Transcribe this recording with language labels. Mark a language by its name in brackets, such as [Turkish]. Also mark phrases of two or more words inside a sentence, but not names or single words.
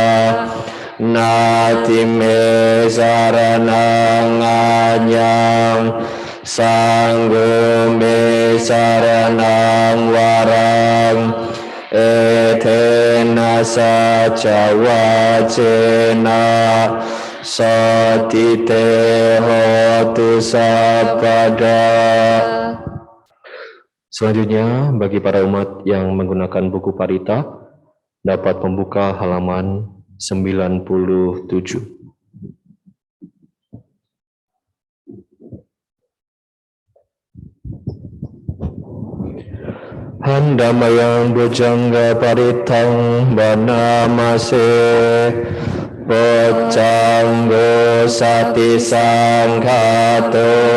[Pali] Natime saranang anyang Sanggo me saranang warang Etena saca wacena Satite hotu sabada. [Indonesian] Selanjutnya, bagi para umat yang menggunakan buku Parita, dapat membuka halaman 97. [Pali] Handamayang bujangga paritang banamase Bojanggo sati sangkato